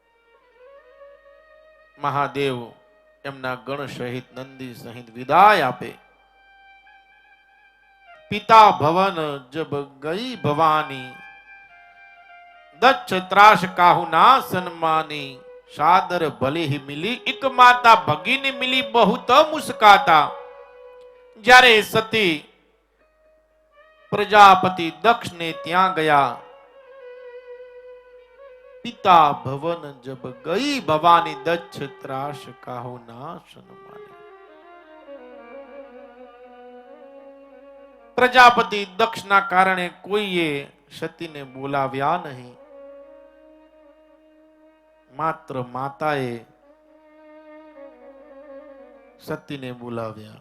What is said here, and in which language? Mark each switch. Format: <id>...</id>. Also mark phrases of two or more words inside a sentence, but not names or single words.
<gu>મહાદેવ એમના ગણ સહિત નંદી સહિત વિદાય આપે.</gu> <awa>पिता भवन जब गई भवानी दक्ष त्रास काहु ना सन्मानी सादर भले ही मिली एक माता भगीनी मिली बहुत मुस्काता.</awa> <gu>જ્યારે સતી પ્રજાપતિ દક્ષ ને ત્યાં ગયા,</gu> <awa>पिता भवन जब गई भवानी दक्ष त्रास काहु ना सन्मानी.</awa> <gu>પ્રજાપતિ દક્ષના કારણે કોઈએ સતીને બોલાવ્યા નહીં, માત્ર માતાએ સતીને બોલાવ્યા.</gu>